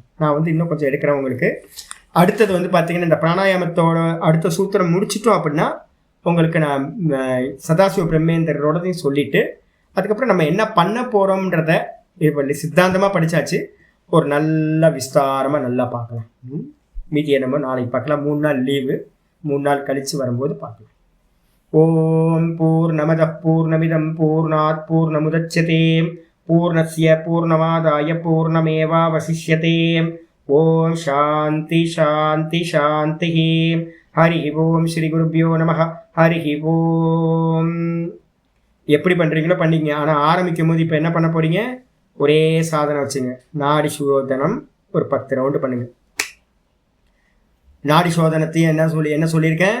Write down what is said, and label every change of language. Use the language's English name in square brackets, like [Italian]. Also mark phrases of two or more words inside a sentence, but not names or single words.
[Tamil] நான் வந்து இன்னும் கொஞ்சம் எடுக்கிறேன் உங்களுக்கு. அடுத்தது வந்து பார்த்தீங்கன்னா இந்த பிராணாயாமத்தோட அடுத்த சூத்திரம் முடிச்சிட்டோம் அப்படின்னா உங்களுக்கு நான் சதாசிவ பிரம்மேந்திரோடதையும் சொல்லிவிட்டு அதுக்கப்புறம் நம்ம என்ன பண்ண போகிறோம்ன்றத இப்போ சித்தாந்தமாக படித்தாச்சு. ஒரு நல்ல விஸ்தாரமாக நல்லா பார்க்கலாம். மீதியை நம்ம நாளைக்கு பார்க்கலாம். 3 நாள் லீவு, 3 நாள் கழித்து வரும்போது பார்க்கலாம். [Sanskrit] ॐ पूर्णमदः पूर्णमिदं पूर्णात् पूर्णमुदच्यते पूर्णस्य पूर्णमादाय पूर्णमेवावशिष्यते. ॐ शान्ति शान्ति शान्ति. हरि ॐ श्री गुरुभ्यो नमः। हरि ॐ. [Tamil] எப்படி பண்ணுறீங்களோ பண்ணிங்க. ஆனால் ஆரம்பிக்கும் போது இப்போ என்ன பண்ண போகிறீங்க? ஒரே சாதனை வச்சுங்க. நாடி சோதனம் ஒரு 10 ரவுண்டு பண்ணுங்க. நாடி சோதனத்தையும் என்ன சொல்லியிருக்கேன்?